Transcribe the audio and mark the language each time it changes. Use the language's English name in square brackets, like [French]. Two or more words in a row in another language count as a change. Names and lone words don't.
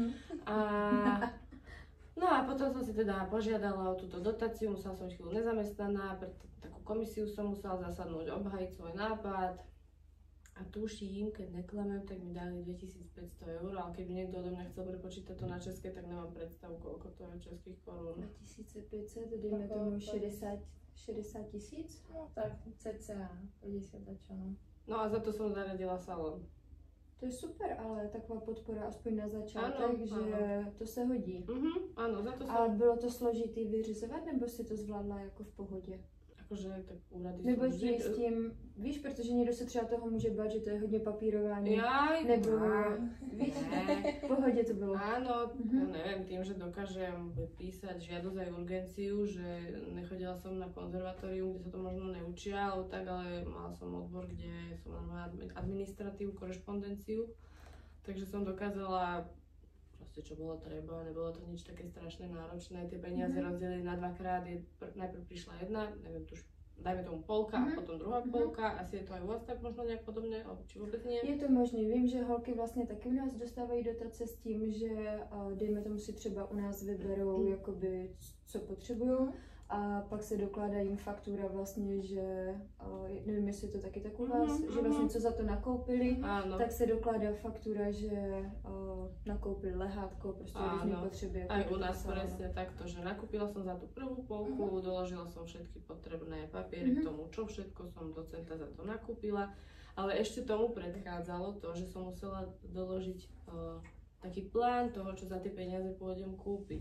[Slovak] No a potom som si teda požiadala o túto dotáciu, musela som byť chvíľu nezamestnaná, preto takú komisiu som musela zasadnúť, obhajiť svoj nápad a tuším, keď neklamem, tak mi dali 2500 €, ale keby niekto odo mňa chcel prepočítať to na české, tak nemám predstavu, koľko to je českých korún. [Czech] 2500, dejme tomu 60 tisíc? [Slovak] No tak cca 50 a čo no. No a za to som zaradila salón. [Czech] To je super, ale taková podpora aspoň na začátek, Ano, že ano. to se hodí. [Slovak] Áno, za to som... [Czech] Ale bylo to složitý vyřizovat, nebo si to zvládla jako v pohodě? [Slovak] Akože tak úrady [Czech] Nebo [Slovak] sú [Czech] ti s tím, víš, protože někdo se třeba toho může bát, že to je hodně papírování. [Slovak] Jaj, [Czech] Nebo, víš, v pohodě to bylo. [Slovak] Áno, ja neviem, tým, že dokážem písať žiadosť aj urgenciu, že nechodila som na konzervatórium, kde sa to možno neučia, alebo tak, ale mala som odbor, kde som mala administratívu, korešpondenciu, takže som dokázala proste čo bolo treba, nebolo to nič také strašne náročné, tie peniaze rozdelili na dvakrát, najprv prišla jedna, neviem, tuž dajme tomu polka a potom druhá polka, asi je to aj u vás tak možno nejak podobne, či vůbec nie? [Czech] Je to možný, vím, že holky vlastně taky u nás dostávají dotace s tím, že dejme tomu si třeba u nás vyberou jakoby co potřebují a pak se dokládá jim faktura vlastně, že nevím, jestli je to taky tak u vás, že vlastně co za to nakoupili, tak se dokládá faktura, že nakoupili lehátko, prostě různé potřeby. [Slovak] Aj u nás presne takto, že nakúpila som za tú prvú polku, doložila som všetky potrebné papiery k tomu, čo všetko som do centa za to nakúpila, ale ešte tomu predchádzalo to, že som musela doložiť taký plán toho, čo za tie peniaze pôjdem kúpiť.